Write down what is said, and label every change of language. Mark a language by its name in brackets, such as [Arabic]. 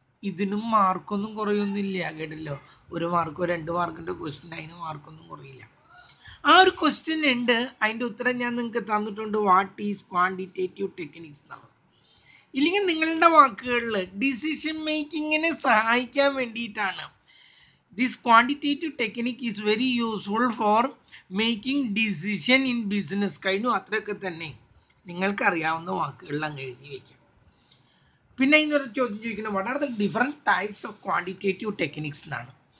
[Malayalam] ഇതിനും മാർക്കൊന്നും കുറയൊന്നുമില്ല, കേട്ടല്ലോ. 1 മാർക്കോ 2 മാർക്കിൻ്റെ ക്വസ്റ്റ്യൻ, അതിന് മാർക്കൊന്നും കുറയില്ല. ആ ഒരു ക്വസ്റ്റ്യൻ ഉണ്ട്, അതിൻ്റെ ഉത്തരം ഞാൻ നിങ്ങൾക്ക് തന്നിട്ടുണ്ട്. [English] what is quantitative techniques [Malayalam] എന്നുള്ളത്. ഇല്ലെങ്കിൽ നിങ്ങളുടെ വാക്കുകളിൽ ഡിസിഷൻ മേക്കിങ്ങിനെ സഹായിക്കാൻ വേണ്ടിയിട്ടാണ്. [English] This quantitative technique is very useful for making decision in business. [Malayalam] കഴിഞ്ഞു, അത്രയൊക്കെ തന്നെ നിങ്ങൾക്ക് അറിയാവുന്ന വാക്കുകളിൽ അങ്ങ് എഴുതി വയ്ക്കാം. പിന്നെ ഇന്നൊരു ചോദ്യം ചോദിക്കുന്നത് [English] what are the different types of quantitative techniques [Malayalam] എന്നാണ്.